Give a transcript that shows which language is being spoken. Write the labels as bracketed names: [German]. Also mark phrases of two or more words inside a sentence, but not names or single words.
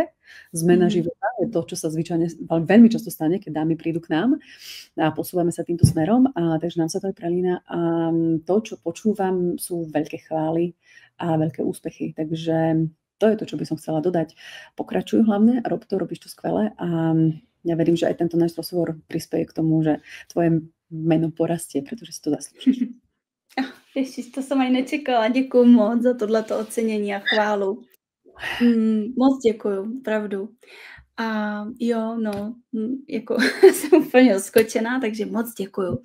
[Slovak] Zmena života je to, čo sa zvyčajne veľmi často stane, keď dámy prídu k nám a posúvame sa týmto smerom, takže nám sa to aj prelína. A to, čo počúvam, sú veľké chvály a veľké úspechy. Takže to je to, čo by som chcela dodať. Pokračuj hlavne, robíš to skvelé a ja verím, že aj tento náš rozhovor prispieje k tomu, že tvoje jméno porastie, protože si to zaslúžiš. [Czech] Ježiš, to jsem ani nečekala. Děkuju moc za tohleto ocenění a chválu. Moc děkuju, opravdu. A jo, no, jako jsem úplně skočená, takže moc děkuju.